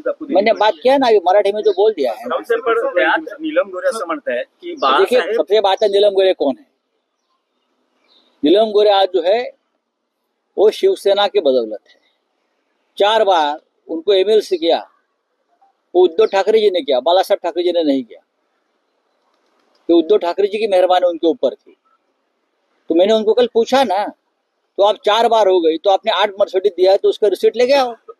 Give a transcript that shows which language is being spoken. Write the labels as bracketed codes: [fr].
[hi] मैंने बात किया ना अभी मराठी में जो बोल दिया है. [mr] राऊत साहेब, पण त्यात नीलम गोरे असं म्हणतायत की [hi] देखिए बाळासाहेब सबसे बात है नीलम गोरे कौन है. नीलम गोरे आज जो है वो शिवसेना की बदौलत है. 4 बार उनको MLC किया, वो उद्धव ठाकरे जी ने किया, बाला साहब ठाकरे जी ने नहीं किया. तो उद्धव ठाकरे जी की मेहरबानी उनके ऊपर थी. तो मैंने उनको कल पूछा ना, तो आप 4 बार हो गई तो आपने 8 मर्सिडीज दिया है तो उसका रिसीट लेके आओ.